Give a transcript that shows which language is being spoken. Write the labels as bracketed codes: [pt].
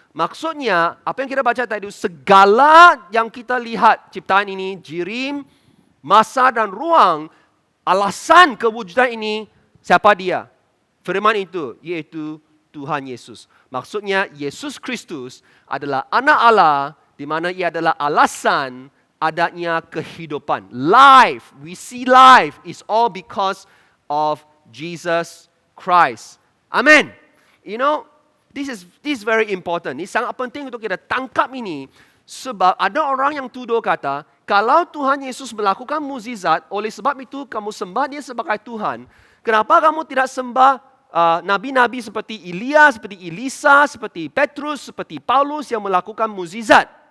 [id] Maksudnya, apa yang kita baca tadi, segala yang kita lihat ciptaan ini, jirim, masa dan ruang, alasan kewujudan ini, siapa dia? Firman itu, yaitu Tuhan Yesus. Maksudnya, Yesus Kristus adalah anak Allah, di mana ia adalah alasan adanya kehidupan. [en] Life, we see life is all because of Jesus Christ. Amen. You know, this is very important. [id] Ini sangat penting untuk kita tangkap ini. Sebab ada orang yang tuduh kata, kalau Tuhan Yesus melakukan mukjizat, oleh sebab itu kamu sembah dia sebagai Tuhan. Kenapa kamu tidak sembah nabi-nabi seperti Elia, seperti Elisa, seperti Petrus, seperti Paulus yang melakukan mukjizat?